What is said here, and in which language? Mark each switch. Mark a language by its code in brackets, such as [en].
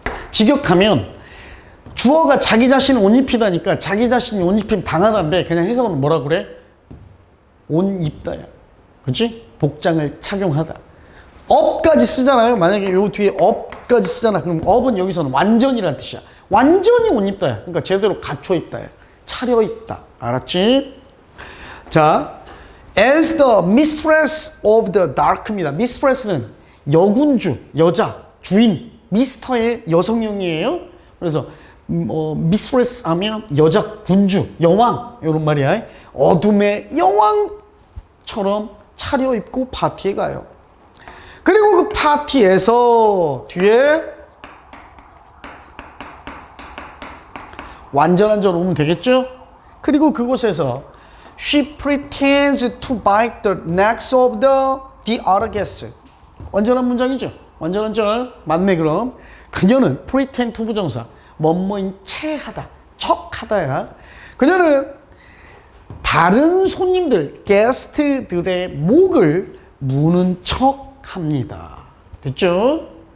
[ko] 직역하면 주어가 자기 자신을 옷 입히다니까 자기 자신이 옷 입힘 당하다인데 그냥 해석은 뭐라 그래? 옷 입다야. 그치? 복장을 착용하다. 업까지 쓰잖아요. 만약에 요 뒤에 업까지 쓰잖아. 그럼 업은 여기서는 완전이라는 뜻이야. 완전히 옷 입다야. 그러니까 제대로 갖춰 입다야. 차려입다. 알았지? 자, [en] as the mistress of the dark입니다. [ko] mistress는 여군주, 여자, 주인, 미스터의 여성형이에요. 그래서 mistress 하면 여자 군주, 여왕 이런 말이야. 어둠의 여왕처럼 차려입고 파티에 가요. 그리고 그 파티에서 뒤에 완전한 절 오면 되겠죠? 그리고 그곳에서 [en] she pretends to bite the necks of the other guests. [ko] 완전한 문장이죠? 완전한 절 맞네. 그럼 그녀는 [en] pretend to [ko] 부정사 뭐뭐인 체하다, 척하다야. 그녀는 다른 손님들, 게스트들의 목을 무는 척 합니다. 됐죠?